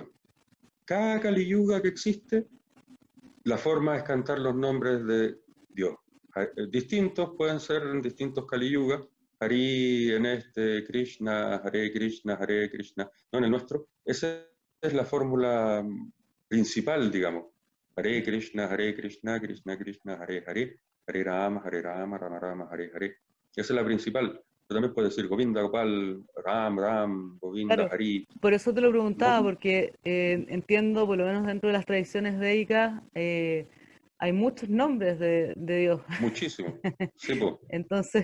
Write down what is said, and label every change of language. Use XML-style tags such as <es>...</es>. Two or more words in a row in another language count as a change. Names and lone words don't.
<es>Cada Kali Yuga que existe, la forma es cantar los nombres de Dios. Distintos, pueden ser en distintos Kali Yuga. Hari en este, Krishna, Hare Krishna, Hare Krishna. No, en el nuestro. Esa es la fórmula principal, digamos. Hare Krishna, Krishna Krishna, Hare Hare, Hare Rama, Rama Rama, Hare Hare. Esa es la principal. Pero también puede decir Govinda, Gopal, Ram, Govinda, Claro, Hari. por eso te lo ¿No? preguntaba, porque entiendo, por lo menos dentro de las tradiciones védicas, hay muchos nombres de Dios. Muchísimo. Sí, pues. Entonces,</es>